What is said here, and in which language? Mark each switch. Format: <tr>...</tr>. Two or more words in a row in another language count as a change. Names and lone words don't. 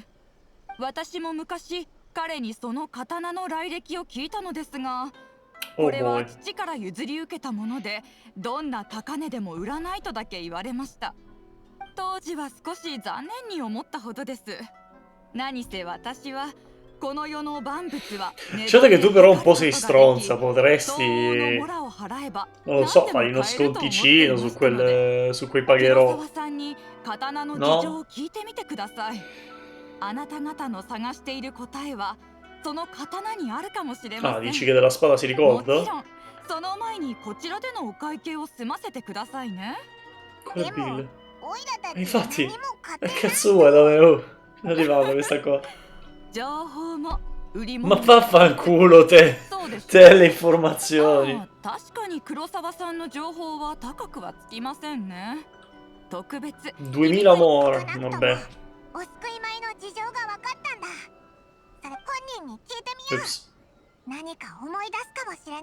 <ja>私も昔彼にその刀の来歴を聞いたのですが、</ja> <en>Oh</en> <ja>これは</ja> <en>boy.</en> <ja>父から譲り受けたものでどんな高値でも売らないとだけ言われました。当時は少し残念に思ったほどです。何せ私はこの世の万物は</ja> <it>Certo che tu però un po' sei stronza, potresti...</it> <ja>の</ja> <it>Non</it> <ja>モラを払えば</ja> <it>lo so,</it> <ja>何でも</ja> <it>fai uno</it> <ja>買えると思ってい</ja> <it>sconticino</it> <ja>ま</ja> <it>su</it> <ja>したので、</ja> <it>su quei</it> <ja>黒</ja> <it>pagherò.</it> <ja>沢さんに刀の事情を聞いてみてください。あなた方の探している答えはその刀にあるかもしれま</ja> <it>Ah,</it> <ja>せん。</ja> <it>dici che della spada si</it> <ja>もち</ja> <it>ricorda?</it> <ja>ろんその前にこちらでのお会計を済ませてくださいね。</ja> <it>Qual è il bill?</it> <ja>オイラたち</ja> <it>Infatti,</it> <ja>何も買って</ja> <it>che</it> <ja>ない。</ja> <it>cazzo vuoi da me? Oh, non arrivava questa qua.</it> <ja>情報も売り</ja> <it>Ma</it> <ja>物も</ja> <it>vaffanculo te!</it> <ja>そうです。</ja> <it>Te le informazioni.</it> <ja>ああ、確かに黒沢さんの情報は高くはつきませんね。特別</ja> <it>2000 mora,</it> <ja>少なくとも</ja> <it>vabbè.</it> <ja>お救い米の事情が分かったんだ。それ本人に聞いてみよう。</ja> <it>Ups.</it> <ja>何か思い出すかもしれない。</ja>